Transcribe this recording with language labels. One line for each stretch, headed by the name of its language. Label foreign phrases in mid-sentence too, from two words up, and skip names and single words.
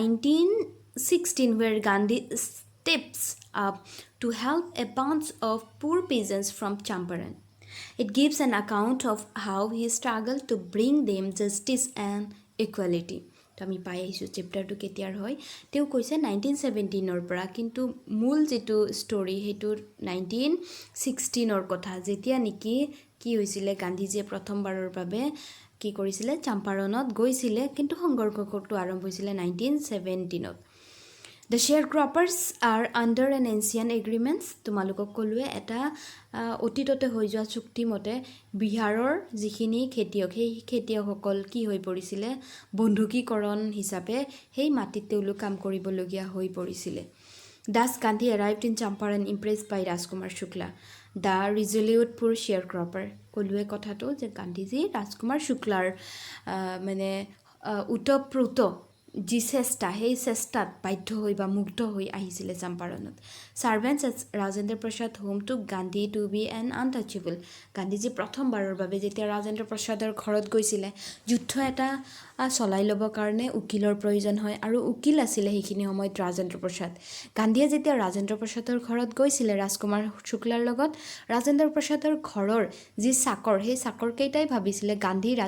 English: 1916 where Gandhi steps up to help a bunch of poor peasants from Champaran it gives an account of how he struggle to bring them justice and equality
Assamese: তো আমি পাই আহিছোঁ চেপ্টাৰটো কেতিয়াৰ হয় তেওঁ কৈছে 1917ৰ পৰা কিন্তু মূল যিটো ষ্টৰি সেইটো 1916ৰ কথা যেতিয়া নেকি কি হৈছিলে গান্ধীজীয়ে প্ৰথমবাৰৰ বাবে কি কৰিছিলে চাম্পাৰণত গৈছিলে কিন্তু সংঘৰ্ষটো আৰম্ভ হৈছিলে 1917ত
English: The sharecroppers are under an ancient agreements
Assamese: তোমালোকক ক'লোৱে এটা অতীততে হৈ যোৱা চুক্তি মতে বিহাৰৰ যিখিনি খেতিয়ক সেই খেতিয়কসকল কি হৈ পৰিছিলে বন্ধুকীকৰণ হিচাপে সেই মাটিত তেওঁলোক কাম কৰিবলগীয়া হৈ পৰিছিলে
English: Thus Gandhi arrived in Champaran impressed by Rajkumar Shukla the resolute poor sharecropper
Assamese: ক'লোৱে কথাটো যে গান্ধীজী ৰাজকুমাৰ শুক্লাৰ মানে উতপ্ৰোত যি চেষ্টা সেই চেষ্টাত বাধ্য হৈ বা মুগ্ধ হৈ আহিছিলে চাম্পাৰণত
English: servants Rajendra Prasad home to Gandhi to be an untouchable
Assamese: গান্ধীজী প্ৰথমবাৰৰ বাবে যেতিয়া ৰাজেন্দ্ৰ প্ৰসাদৰ ঘৰত গৈছিলে যুদ্ধ এটা চলাই ল'বৰ কাৰণে উকিলৰ প্ৰয়োজন হয় আৰু উকিল আছিলে সেইখিনি সময়ত ৰাজেন্দ্ৰ প্ৰসাদ গান্ধীয়ে যেতিয়া ৰাজেন্দ্ৰ প্ৰসাদৰ ঘৰত গৈছিলে ৰাজকুমাৰ শুক্লাৰ লগত ৰাজেন্দ্ৰ প্ৰসাদৰ ঘৰৰ যি চাকৰ সেই চাকৰকেইটাই ভাবিছিলে গান্ধী